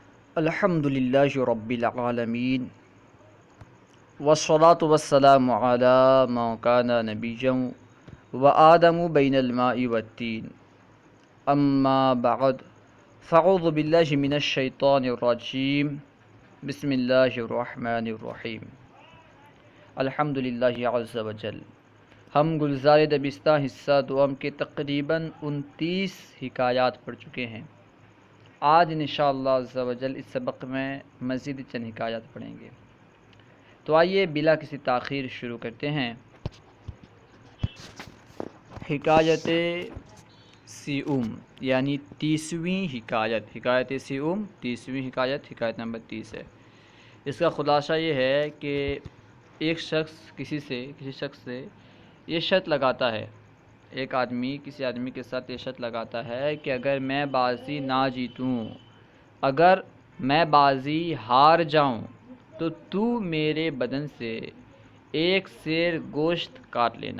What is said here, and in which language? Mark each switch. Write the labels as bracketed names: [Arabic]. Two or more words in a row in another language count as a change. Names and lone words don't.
[Arabic] الحمد للہ رب العالمین والصلاة والسلام علی من کان نبیا وآدم بین الماء والتین اما بعد فاعوذ باللہ من الشیطان الرجیم بسم اللہ الرحمن الرحیم الحمد للہ عز وجل۔ [Urdu] ہم گلزار دبستہ حصہ دوم کے تقریباً 29 حکایات پڑھ چکے ہیں۔ آج [Arabic] انشاءاللہ عز و جل [Urdu] اس سبق میں مزید چند حکایات پڑھیں گے، تو آئیے بلا کسی تاخیر شروع کرتے ہیں۔ حکایت سیوم یعنی 30ویں حکایت، حکایت سیوم 30ویں حکایت، حکایت نمبر 30 ہے۔ اس کا خلاصہ یہ ہے کہ ایک شخص کسی شخص سے یہ شرط لگاتا ہے، ایک آدمی کسی آدمی کے ساتھ یہ شرط لگاتا ہے کہ اگر میں بازی نہ جیتوں، اگر میں بازی ہار جاؤں تو میرے بدن سے ایک سیر گوشت کاٹ لینا۔